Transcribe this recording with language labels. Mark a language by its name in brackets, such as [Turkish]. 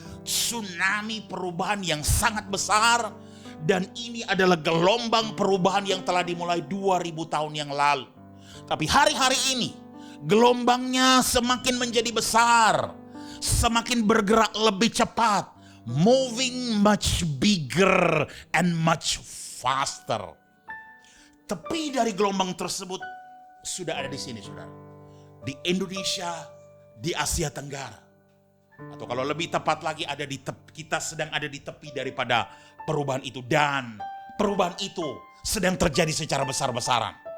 [Indonesian] Tsunami perubahan yang sangat besar. Dan ini adalah gelombang perubahan yang telah dimulai 2000 tahun yang lalu. Tapi hari-hari ini gelombangnya semakin menjadi besar. Semakin bergerak lebih cepat. [English] Moving much bigger and much faster. [Indonesian] Tepi dari gelombang tersebut sudah ada di sini, saudara. Di Indonesia, di Asia Tenggara. Atau kalau lebih tepat lagi, ada di kita sedang ada di tepi daripada perubahan itu. Dan perubahan itu sedang terjadi secara besar-besaran.